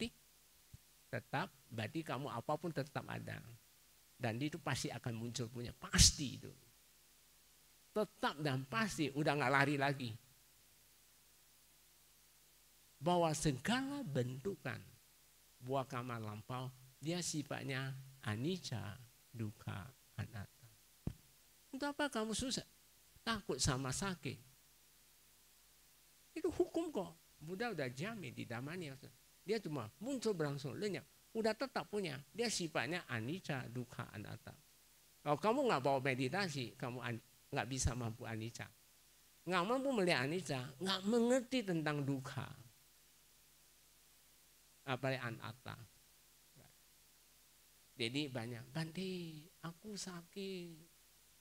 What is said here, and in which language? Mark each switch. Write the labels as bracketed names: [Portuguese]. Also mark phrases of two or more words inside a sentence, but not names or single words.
[Indonesian] Tetap, berarti kamu apapun tetap ada. Dan itu pasti akan muncul punya, pasti itu. Tetap dan pasti, udah gak lari lagi. Bahwa segala bentukan buah kamar lampau, dia sifatnya [Pali] anicca, dukkha, anatta. [Indonesian] Untuk apa kamu susah? Takut sama sakit. Itu hukum kok. Buddha udah jamin di Dhammanya. Dia cuma muncul berlangsung lenyap. Udah tetap punya. Dia sifatnya [Pali] anicca, dukkha, anatta. [Indonesian] Kalau kamu nggak bawa meditasi, kamu nggak bisa mampu anicca. Nggak mampu melihat anicca, nggak mengerti tentang dukkha. Apalagi anatta. Jadi banyak, Bante, aku sakit.